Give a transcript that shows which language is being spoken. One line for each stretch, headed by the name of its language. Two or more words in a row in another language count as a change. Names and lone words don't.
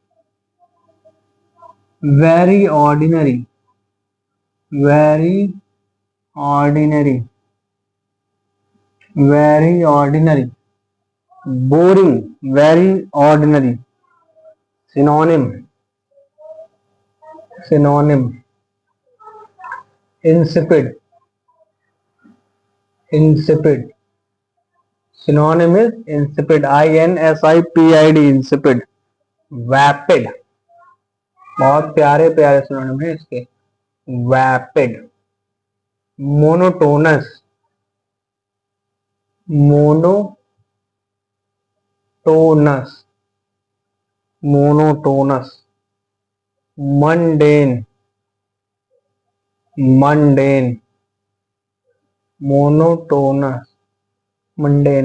English: very ordinary, very ordinary, very ordinary, boring, very ordinary. synonym, synonym, insipid, insipid. Synonym is insipid. INSIPID, insipid. Vapid,
Hindi: बहुत प्यारे प्यारे सिनोनिम है इसके।
English: vapid, monotonous, monotonous, monotonous. mundane, mundane, monotonous, mundane.